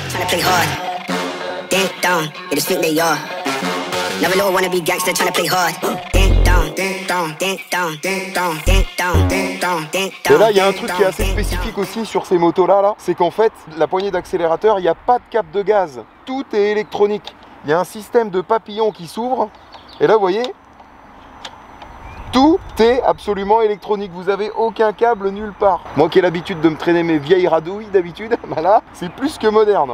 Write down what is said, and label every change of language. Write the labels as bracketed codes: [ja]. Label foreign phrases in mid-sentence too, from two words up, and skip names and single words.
[en] play hard. Ding dong, they just think they are. Never little wanna be gangster trying to play hard. Ding dong, ding dong, ding dong, ding dong, ding dong, ding dong, ding dong. [fr] Et là, il y a un truc qui est assez spécifique aussi sur ces motos-là, c'est qu'en fait, la poignée d'accélérateur, il n'y a pas de cap de gaz. Tout est électronique. Il y a un système de papillon qui s'ouvre. Et là, vous voyez, tout est absolument électronique. Vous avez aucun câble nulle part. Moi qui ai l'habitude de me traîner mes vieilles radouilles d'habitude, bah là, c'est plus que moderne.